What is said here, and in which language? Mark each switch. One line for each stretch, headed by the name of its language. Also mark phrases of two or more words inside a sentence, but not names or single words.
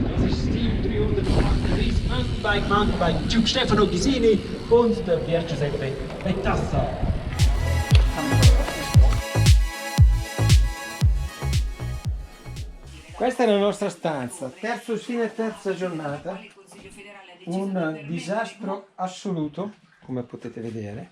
German: Das ist 7338 Mountainbike, Duke Stefano Ghisini und der Pier Giuseppe Betassa.
Italian: Questa è la nostra stanza, terza giornata, un disastro assoluto, come potete vedere.